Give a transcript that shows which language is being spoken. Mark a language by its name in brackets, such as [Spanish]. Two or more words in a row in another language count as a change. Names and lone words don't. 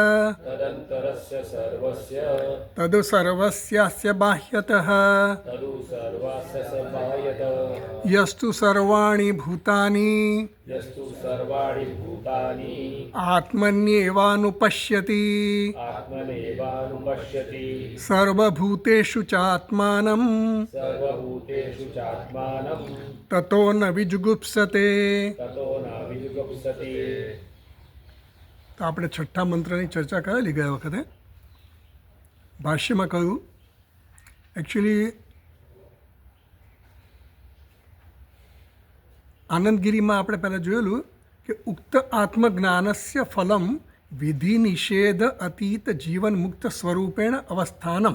[Sanskrit] तदु सर्वस्यास्य बाह्यतः यस्तु सर्वाणि भूतानि आत्मन्येवानुपश्यति सर्वभूतेषु चात्मानं ततो न विजुगुप्सते। [Gujarati] તો આપણે છઠ્ઠા મંત્રની ચર્ચા કરેલી ગયા વખતે ભાષ્યમાં કહ્યું એકચ્યુઅલી આનંદગીરીમાં આપણે પહેલાં જોયેલું કે [Sanskrit] ઉક્ત આત્મજ્ઞાનસ્ય ફલમ વિધિ નિષેધ અતીત જીવન મુક્ત સ્વરૂપેણ અવસ્થાનમ.